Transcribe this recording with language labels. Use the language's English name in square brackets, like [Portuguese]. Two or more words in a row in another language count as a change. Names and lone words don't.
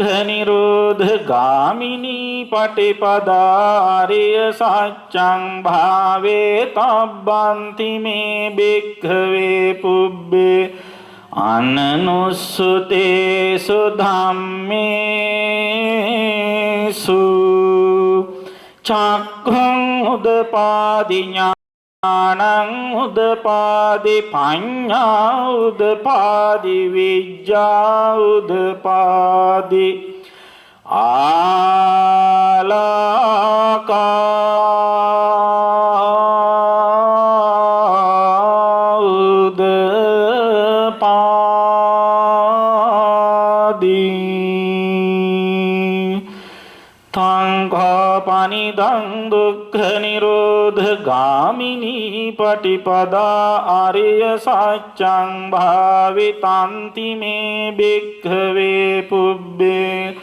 [Pali] නිරෝධ ගාමිනී පටිපදාරිය සච්ඡං භාවේ තබ්බන්ති මේ භික්ඛවේ පුබ්බේ අනනුස්සතේසු ධම්මේසු චක්ඛං උදපාදි ඥානං උදපාදි පඤ්ඤා උදපාදි විජ්ජා උදපාදි ආලාකා උදපාදි පනිදං දුක්ඛ නිරෝධ ගාමිනී පටිපදා ආරිය සත්‍යං භාවිතන්ති මේ භික්ඛවේ පුබ්බේ